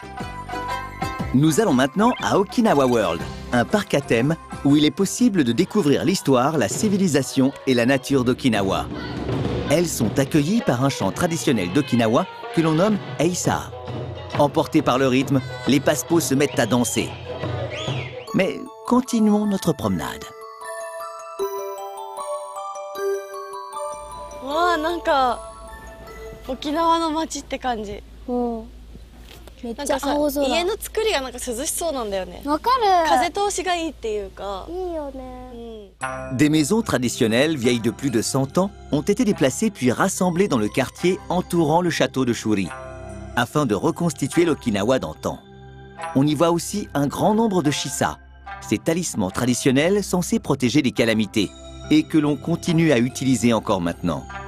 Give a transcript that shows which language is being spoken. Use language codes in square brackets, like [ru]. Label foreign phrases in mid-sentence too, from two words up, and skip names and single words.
[fr] Nous allons maintenant à Okinawa World, un parc à thème où il est possible de découvrir l'histoire, la civilisation et la nature d'Okinawa. Elles sont accueillies par un chant traditionnel d'Okinawa que l'on nomme Eisa. Emportés par le rythme, les Passepots se mettent à danser. Mais continuons notre promenade. [ja] わあ、なんか沖縄の街って感じ。めっちゃ青空。家の作りがなんか涼しそうなんだよね。わかる。風通しがいいっていうか。いいよね。 [fr] Des maisons traditionnelles vieilles de plus de 100 ans ont été déplacées puis rassemblées dans le quartier entourant le château de Shuri, afin de reconstituer l'Okinawa d'antan. On y voit aussi un grand nombre de shisa, ces talismans traditionnels censés protéger des calamités, et que l'on continue à utiliser encore maintenant.